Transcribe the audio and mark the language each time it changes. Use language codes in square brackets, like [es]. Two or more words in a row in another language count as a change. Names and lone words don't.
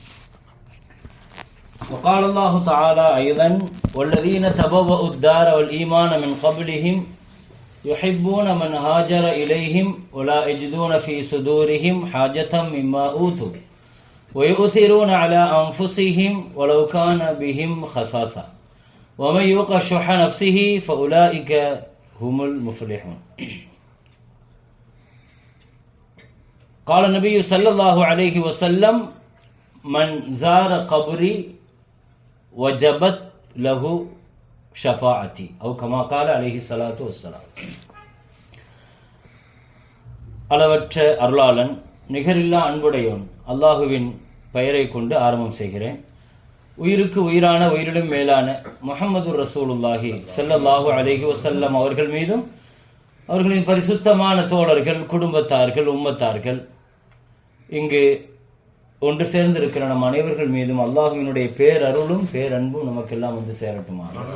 [ar] وقال الله تعالى أيضا والذين تبوأوا الدار والإيمان من قبلهم يحبون من هاجر إليهم ولا يجدون في صدورهم حاجة مما أوتوا ويؤثرون على أنفسهم ولو كان بهم خصاصة ومن يوق شح نفسه فأولئك هم المفلحون. قال النبي صلى الله عليه وسلم من زار قبري وجبت له شفاعتي أو كما قال عليه الصلاة والسلام. [ta] அளவற்ற அருளாளன் நிகரில்லா அன்புடையோன் அல்லாஹுவின் பெயரை கொண்டு ஆரம்பம் செய்கிறேன். உயிருக்கு உயிரான உயிரிலும் மேலான முஹம்மது [ar] رسول الله صلى الله عليه وسلم [ta] அவர்கள் மீதும் அவர்களின் பரிசுத்தமான தோழர்கள், குடும்பத்தார்கள், உம்மத்தார்கள், இங்கு ஒன்று சேர்ந்திருக்கிற நம் அனைவர்கள் மீதும் அல்லாஹுவினுடைய பேரருளும் பேரன்பும் நமக்கெல்லாம் வந்து சேரட்டுமா.